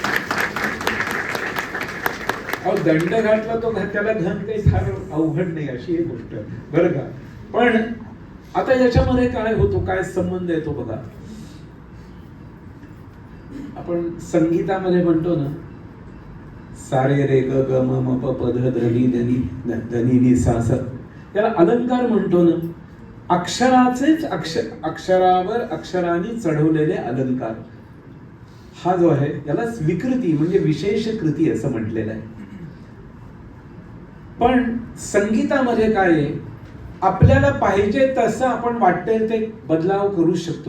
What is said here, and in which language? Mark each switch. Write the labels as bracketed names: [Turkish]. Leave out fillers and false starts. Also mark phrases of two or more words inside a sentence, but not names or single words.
[Marathi] दंड घातला तो त्याला घन काही फार अवघड नाही अशी एक गोष्ट बरं का. पण आता याच्यामध्ये काय होतो, काय संबंध येतो बघा. आपण संगीतामध्ये म्हणतो ना, सारे रे ग ग म म प प ध ध नि ध नि ध नि सा स, त्याला अलंकार म्हणतो ना. अक्षराचेच अक्षरावर अक्षरांनी चढवलेले अलंकार हा जो आहे त्याला विकृती म्हणजे विशेष कृती असं म्हटलेलं आहे. पण संगीतामध्ये काय आहे, आपल्याला पाहिजे तसं आपण वाटेल ते बदलाव करू शकतो.